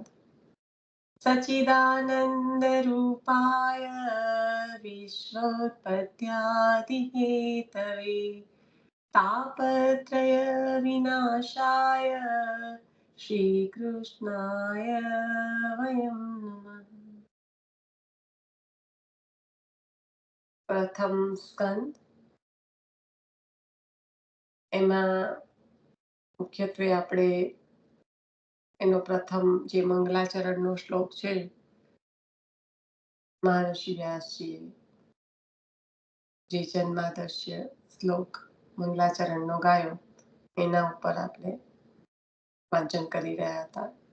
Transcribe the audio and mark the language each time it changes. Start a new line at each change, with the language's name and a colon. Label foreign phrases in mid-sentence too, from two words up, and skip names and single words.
Sanskrit: सच्चिदानंद रूपाय विश्वोत्पत्त्यादिहेतवे तापत्रय विनाशाय श्रीकृष्णाय वयं नमः।
Gujarati: પ્રથમ સ્કંદ એમાં મુખ્યત્વે આપણે એનો પ્રથમ જે મંગલાચરણનો શ્લોક છે, મહર્ષિ વ્યાસજીએ જે જન્માદર્શ્ય શ્લોક મંગલાચરણનો ગાયો એના ઉપર આપણે વાંચન કરી રહ્યા હતા.